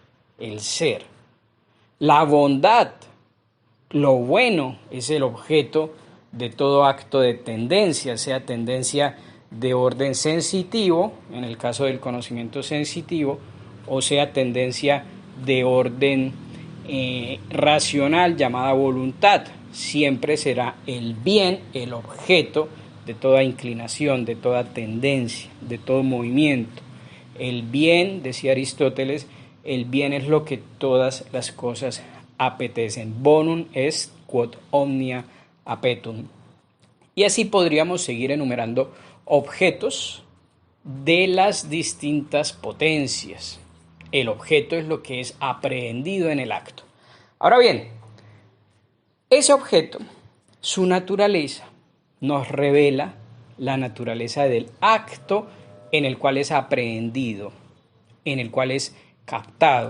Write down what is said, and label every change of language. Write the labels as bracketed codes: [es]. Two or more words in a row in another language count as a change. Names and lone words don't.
[es] La bondad, lo bueno, es el objeto de todo acto de tendencia, sea tendencia de orden sensitivo, en el caso del conocimiento sensitivo, o sea tendencia de orden racional llamada voluntad. Siempre será el bien el objeto de toda inclinación, de toda tendencia, de todo movimiento. El bien, decía Aristóteles, el bien es lo que todas las cosas apetecen. [la] Bonum est quod omnia appetum. [es] Y así podríamos seguir enumerando objetos de las distintas potencias. El objeto es lo que es aprehendido en el acto. Ahora bien, ese objeto, su naturaleza, nos revela la naturaleza del acto en el cual es aprehendido, en el cual es captado.